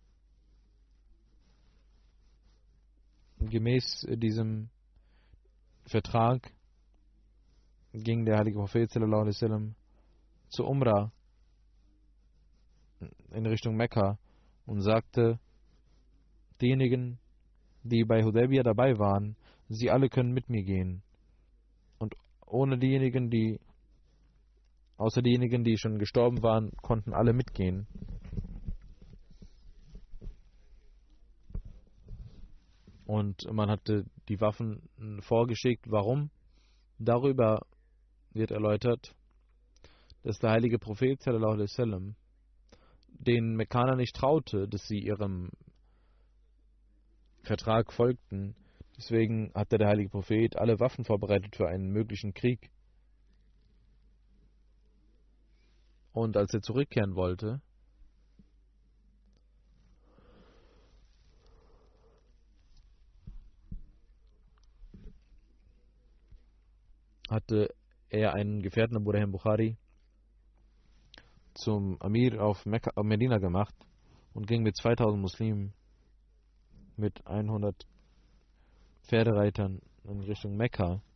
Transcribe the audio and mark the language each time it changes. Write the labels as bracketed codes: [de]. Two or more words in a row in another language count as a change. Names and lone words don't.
[de] Gemäß diesem Vertrag ging der heilige Prophet [ar] صلى الله عليه وسلم [de] zur Umrah in Richtung Mekka und sagte, diejenigen, die bei Hudaybiyah dabei waren, sie alle können mit mir gehen. Und außer diejenigen, die schon gestorben waren, konnten alle mitgehen. Und man hatte die Waffen vorgeschickt. Warum? Darüber wird erläutert, dass der heilige Prophet [ar] صلى الله عليه وسلم [de] den Mekkaner nicht traute, dass sie ihrem Vertrag folgten. Deswegen hatte der heilige Prophet alle Waffen vorbereitet für einen möglichen Krieg. Und als er zurückkehren wollte, hatte er einen Gefährten, Abu Rahim Bukhari, zum Amir auf Medina gemacht und ging mit 2000 Muslimen mit 100 Pferdereitern in Richtung Mekka.